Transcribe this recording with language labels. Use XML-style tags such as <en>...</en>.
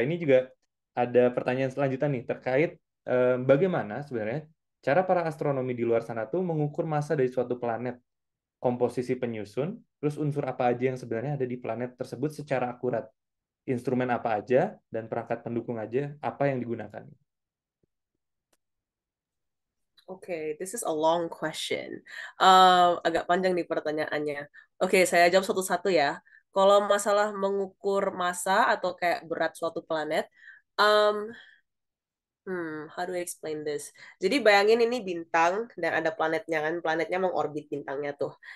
<id>Ini juga ada pertanyaan selanjutnya nih terkait bagaimana sebenarnya cara para astronomi di luar sana tuh mengukur massa dari suatu planet, komposisi penyusun, terus unsur apa aja yang sebenarnya ada di planet tersebut secara akurat, instrumen apa aja, dan perangkat pendukung aja apa yang digunakan.</id> <en>Okay, this is a long question.</en> <id>Agak panjang nih pertanyaannya. Oke, saya jawab satu-satu ya. Kalau masalah mengukur massa atau kayak berat suatu planet, um,</id> <en>how do I explain this?</en> <id>Jadi bayangin ini bintang dan ada planetnya kan, planetnya mengorbit bintangnya tuh.</id>